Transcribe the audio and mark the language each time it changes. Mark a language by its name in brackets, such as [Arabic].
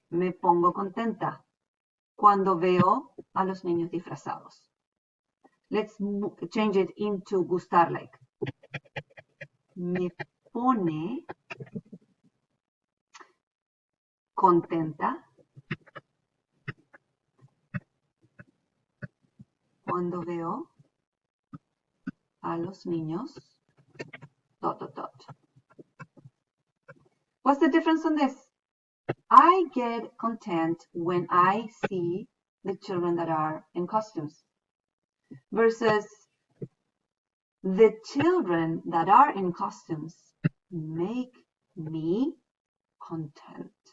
[Spanish] Me pongo contenta cuando veo a los niños disfrazados. [English] Let's change it into gustar-like. [Spanish] Me pone contenta cuando veo a los niños ... [English] What's the difference on this? I get content when I see the children that are in costumes versus the children that are in costumes make me content.